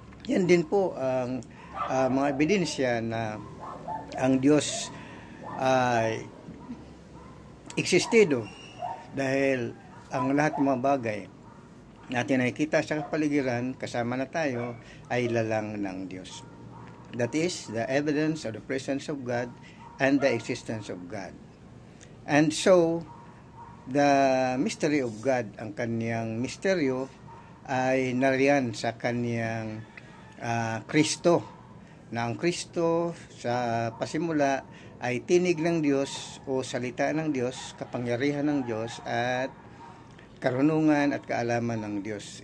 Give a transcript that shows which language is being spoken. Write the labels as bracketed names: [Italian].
[Filipino] Yan din po ang mga ebidensya na ang Diyos ay existido dahil ang lahat ng mga bagay natin nakikita sa kapaligiran, kasama na tayo, ay lalang ng Diyos. [English] That is the evidence of the presence of God and the existence of God. And so, the mystery of God, [Filipino] ang kaniyang misteryo, ay nariyan sa kaniyang Kristo. Na ang Kristo sa pasimula ay tinig ng Diyos o salita ng Diyos, kapangyarihan ng Diyos, at karunungan at kaalaman ng Diyos.